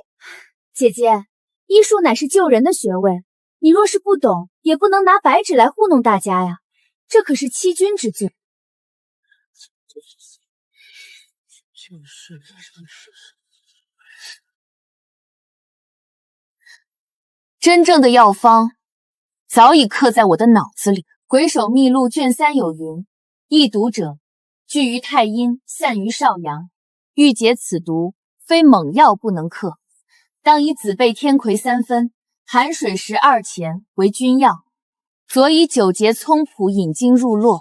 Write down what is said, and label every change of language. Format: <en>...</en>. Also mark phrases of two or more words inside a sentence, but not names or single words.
<zh>姐姐，醫術乃是救人的學問，你若是不懂，也不能拿白紙來糊弄大家呀，這可是欺君之罪。真正的藥方早已刻在我的腦子裡。鬼手秘錄卷3有云：易毒者，聚於太陰，散於少陽。欲解此毒，非猛藥不能克，當以紫貝天葵3分，寒水12錢為君藥，佐以9節蔥蒲引經入絡。</zh>